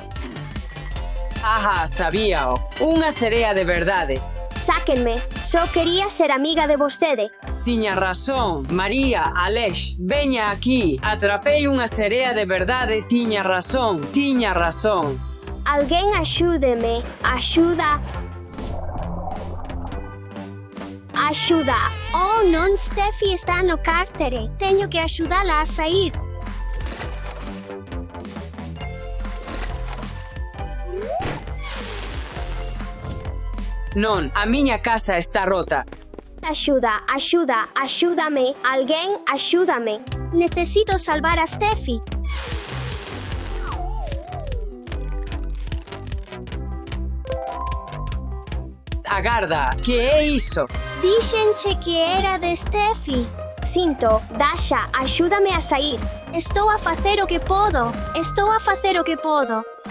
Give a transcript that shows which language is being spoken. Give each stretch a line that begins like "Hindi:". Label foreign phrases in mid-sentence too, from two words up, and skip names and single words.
Galician: Sabíao. Unha serea de verdade. Sáquenme, só quería ser amiga de vostede. Tiña razón, María, Aleix, veña aquí. Atrapei unha serea de verdade, tiña razón.
Portuguese: Alguém ajude-me. Ajuda. Ajuda. Oh, não, Steffi está no cárcere. Tenho que ajudá-la a sair.
Galician: Non, a miña casa está rota.
Portuguese: Ajuda, ajuda, ajúdame. Alguém ajuda-me.
Galician: Necesito salvar a Steffi. Agarda, que é iso? Dixenche que era de Steffi. Sinto, Dasha, ajúdame a sair. Estou a facer o que podo. Estou a facer o que podo.